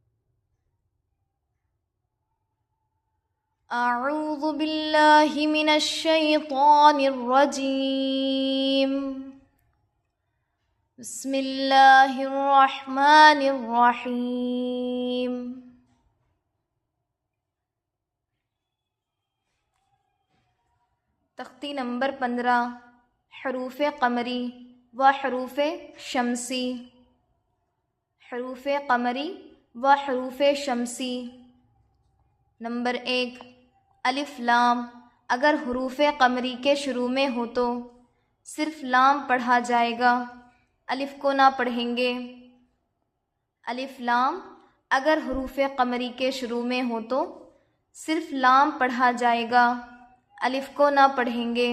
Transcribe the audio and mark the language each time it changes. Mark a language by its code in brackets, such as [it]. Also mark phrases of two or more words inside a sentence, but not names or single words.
[ar] اعوذ باللہ من الشیطان الرجیم، بسم اللہ الرحمن الرحیم۔ [ur] تختی نمبر 15 حروف قمری و حروف شمسی۔ حروف قمری و حروف شمسی۔ نمبر 1 الف لام۔ اگر حروف قمری کے شروع میں ہو تو صرف لام پڑھا جائے گا، الف کو نہ پڑھیں گے۔ الف لام اگر حروف قمری کے شروع میں ہو تو صرف لام پڑھا جائے گا، الف کو نہ پڑھیں گے۔